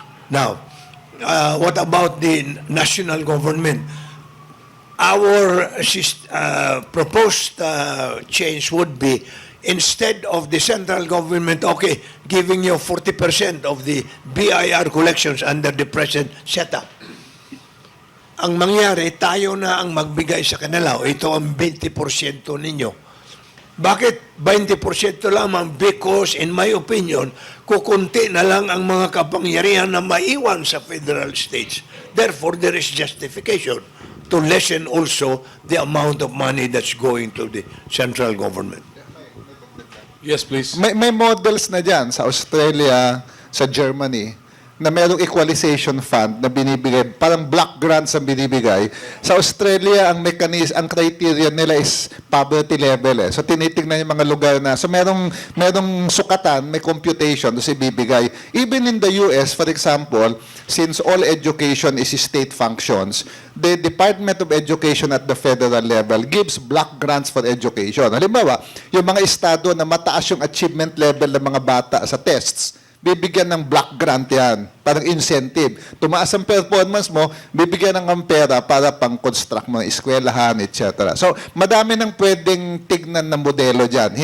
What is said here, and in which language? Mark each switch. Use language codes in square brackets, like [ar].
[en] Now, what about the national government? Our proposed change would be, instead of the central government, okay, giving you 40% of the BIR collections under the present setup. [tl] Ang mangyari, tayo na ang magbigay sa kanila. Ito ang 20% ninyo. Bakit 20% lamang? [en] Because, in my opinion, [tl] kukunti na lang ang mga kapangyarihan na maiwan sa federal states. [en] Therefore, there is justification to lessen also the amount of money that's going to the central government. Yes, please. [tl] May models na dyan sa Australia, sa Germany, na mayroong equalization fund na binibigay, parang block grants ang binibigay. Sa Australia, ang ang criteria nila is poverty level. So tinitingnan yung mga lugar na, so merong sukatan, may computation, tapos ibibigay. [en] Even in the US, for example, since all education is state functions, the Department of Education at the federal level gives block grants for education. [tl] Halimbawa, yung mga estado na mataas yung achievement level ng mga bata sa tests, bibigyan ng block grant yan, parang incentive. Tumaas ang performance mo, bibigyan ng pera para pang-construct mga eskwelahan, etc. So, madami nang pwedeng tignan ng modelo dyan.